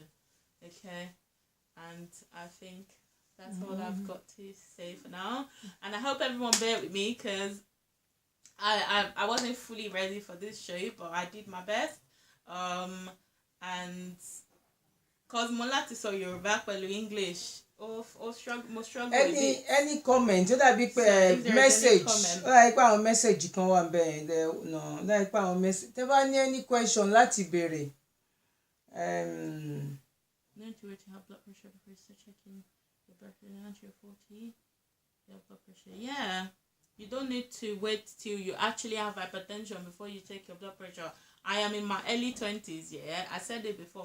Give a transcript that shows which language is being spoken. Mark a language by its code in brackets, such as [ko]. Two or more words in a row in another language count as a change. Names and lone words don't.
[en] Okay, and I think that's all I've got to say for now. And I hope everyone bear with me because I wasn't fully ready for this show, but I did my best. And cause [yo] mo láti sọ Yorùbá pẹ̀lú English mo struggle [en] any comment [yo] ó dàbí pé message ó dàbí pé àwọn message kan wà bẹ́ẹ̀ no ó dàbí pé àwọn message tẹ́ bá ní [en] any question [yo] láti béèrè. [en] Don't you wait to have blood pressure before you start checking your blood pressure until you're 40? You have blood pressure. Yeah. You don't need to wait till you actually have hypertension before you take your blood pressure. I am in my early 20s, yeah. I said it before.